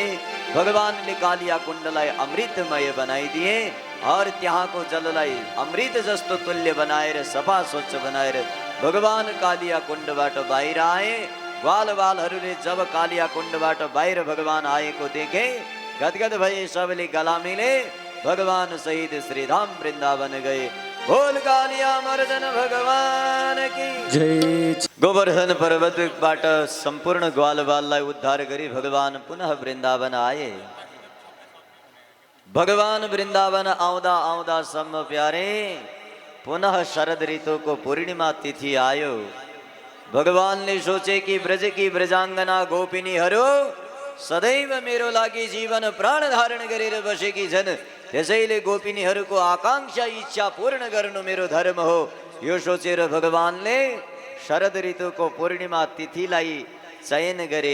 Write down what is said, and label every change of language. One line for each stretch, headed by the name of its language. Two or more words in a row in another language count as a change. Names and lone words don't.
Nepali: भगवानले कालिया कुण्डलाई अमृतमय बनाइदिए और त्यहाँको जललाई अमृत जस्तो तुल्य बनाएर सफा स्वच्छ बनाएर भगवान कालिया कुण्डबाट बाहिर आए। ग्वाल बालहरूले जब कालिया कुण्डबाट बाहिर भगवान आएको देखे, गदगद भए, सबले गला मिले, भगवान सहित श्रीधाम वृन्दावन गए।
Hindi: बोल कालिया मर्दन भगवान की जय।
Nepali: गोवर्धन पर्वतबाट सम्पूर्ण ग्वाल बाललाई उद्धार गरी भगवान पुनः वृन्दावन आए। भगवान वृन्दावन आउँदा आउँदा सम्म प्यारे पुनः शरद ऋतुको पूर्णिमा तिथि आयो। भगवानले सोचे कि
Hindi: ब्रज की ब्रजाङ्गना
Nepali: गोपिनीहरू सदैव मेरो लागि जीवन प्राण धारण गरेर बसेकी छन्। त्यसैले गोपिनीहरूको आकांक्षा इच्छा पूर्ण गर्नु मेरो धर्म हो। यो सोचेर भगवानले शरद ऋतुको पूर्णिमा तिथिलाई चयन गरे।